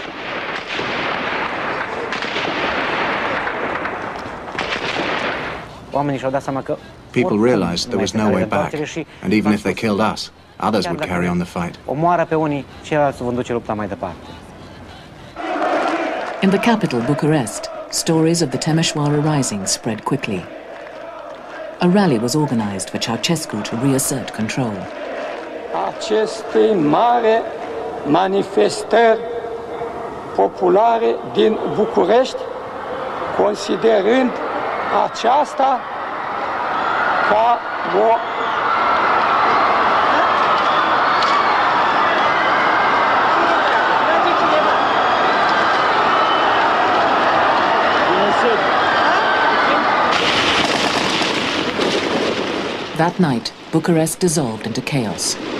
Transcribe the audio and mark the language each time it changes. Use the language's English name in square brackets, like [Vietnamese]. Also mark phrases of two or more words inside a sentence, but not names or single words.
[English] People realized there was no way back, and even if they killed us, others would carry on the fight. In the capital, Bucharest, stories of the Timișoara Rising spread quickly. A rally was organized for Ceausescu to reassert control. [Romanian] Aceste mari manifestări populare din București, considerând aceasta ca o [English] That night, Bucharest dissolved into chaos.